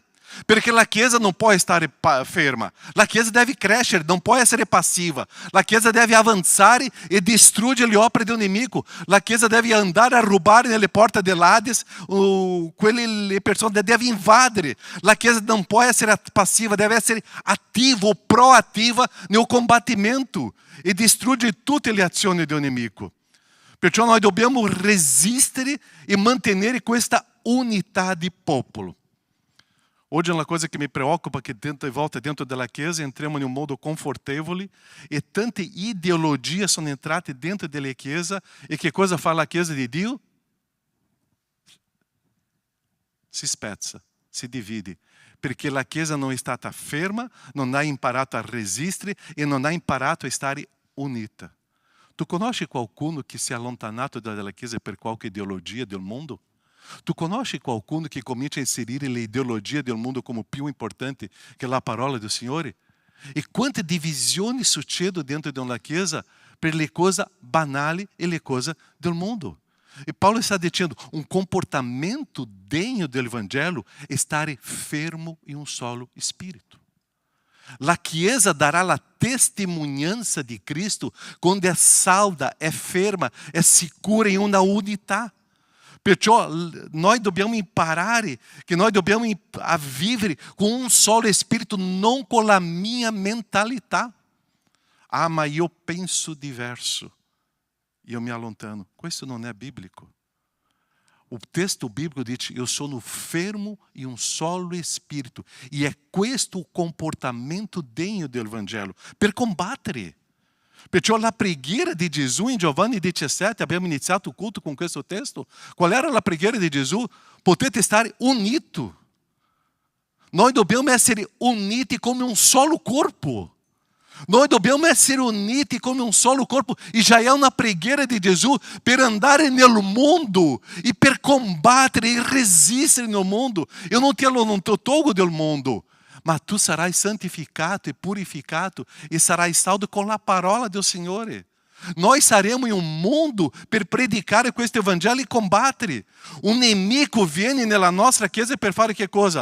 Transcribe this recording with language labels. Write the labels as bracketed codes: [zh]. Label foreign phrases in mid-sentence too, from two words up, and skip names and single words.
[it] Perché la Chiesa non può stare ferma, la Chiesa deve crescere, non può essere passiva, la Chiesa deve avanzare e distruggere le opere del nemico, la Chiesa deve andare a rubare nelle porte dell'Hades, quelle persone deve invadere, la Chiesa non può essere passiva, deve essere attiva, proattiva nel combattimento e distruggere tutte le azioni del nemico. Perciò noi dobbiamo resistere e mantenere questa unità di popolo. [pt] Hoje uma coisa que me preocupa que tanta volta dentro da Chiesa entramos em um modo confortável e tanta ideologia são entrate dentro da Chiesa e que coisa fala a Chiesa de Dio? [it] Si spezza, si divide, perché la Chiesa non è stata ferma, non ha imparato a resistere e non ha imparato a stare unita. Tu conosci qualcuno che si è allontanato dalla Chiesa per qualche ideologia del mondo? Tu conosci qualcuno che comincia a inserire l'ideologia del mondo come più importante che la parola del Signore? E quante divisioni succedono dentro di una Chiesa per le cose banali e le cose del mondo? [pt] E Paulo está dizendo, um comportamento degno do Evangelho é estar fermo em um solo espírito. [it] La Chiesa dará la [pt] testemunhança de [it] Cristo quando é salda, é ferma, é sicura [pt] em uma [it] unità. Perciò noi dobbiamo imparare che noi dobbiamo a vivere con un solo spirito, non con la mia mentalità. Ah, ma io penso diverso. Io mi allontano. Questo non è biblico. [pt] O texto bíblico diz, eu [it] sono fermo in un solo spirito. E è questo il comportamento degno del Vangelo, per combattere. Perciò la preghiera di Gesù in Giovanni 17, abbiamo iniziato il culto con questo testo. Qual era la preghiera di Gesù? Potete stare uniti. Noi dobbiamo essere uniti come un solo corpo. Noi dobbiamo essere uniti come un solo corpo. E [pt] já é [it] una preghiera di Gesù per andare nel mondo e per combattere e resistere nel mondo. [pt] Eu não te [it] tolgo del mondo. Mas tu sarai santificato e purificato e sarai saldo [pt] com a [it] parola do Signore. Nós saremo in un mondo per predicare questo Evangelho e combattere. Un nemico viene nella nostra chiesa per fare che cosa?